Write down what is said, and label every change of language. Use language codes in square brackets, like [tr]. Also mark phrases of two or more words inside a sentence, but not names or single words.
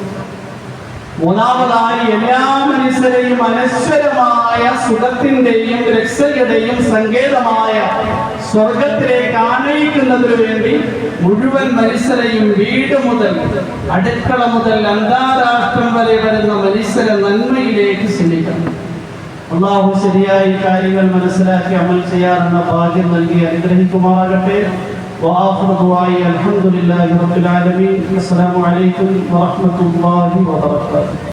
[ml] മൂന്നാമതായി എല്ലാ മനുഷ്യരെയും അനശ്വരമായ സുഖത്തിന്റെയും രക്ഷയുടെയും സങ്കേതമായ സ്വർഗത്തിലേക്ക് ആനയിക്കുന്നതിനു വേണ്ടി മുഴുവൻ മനുഷ്യരെയും വീട് മുതൽ അടുക്കള മുതൽ അന്താരാഷ്ട്രം വരെ വരുന്ന മനുഷ്യരെ നന്മയിലേക്ക് ക്ഷണിക്കണം. അല്ലാഹു ശരിയായി കാര്യങ്ങൾ മനസ്സിലാക്കി അമൽ ചെയ്യാനുള്ള ഭാഗ്യം നൽകി അനുഗ്രഹിക്കുമാറാകട്ടെ. [ar] وآخر دعائي الحمد لله رب العالمين. السلام عليكم ورحمة الله وبركاته.